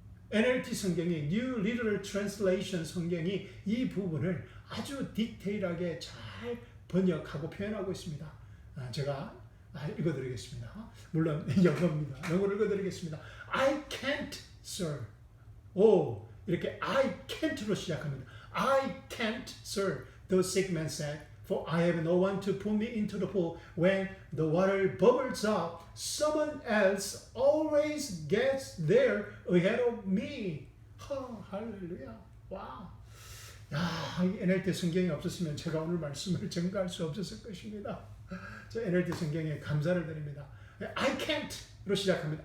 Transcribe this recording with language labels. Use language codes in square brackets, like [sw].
[ko] NLT 성경이 New Literal Translation 성경이 이 부분을 아주 디테일하게 잘 번역하고 표현하고 있습니다. 제가 읽어드리겠습니다. 물론 영어입니다. 영어를 읽어드리겠습니다. [en] I can't, sir. [ko] 이렇게 [en] I can't [ko] 로 시작합니다. [en] I can't, sir, the sick man said, for I have no one to put me into the pool when the water bubbles up. Someone else always gets there ahead of me. [ko] 할렐루야. 와. NLT 성경이 없었으면 제가 오늘 말씀을 전가할 수 없었을 것입니다. 저 NLT 성경에 감사를 드립니다. [en] I can't [ko] 로 시작합니다.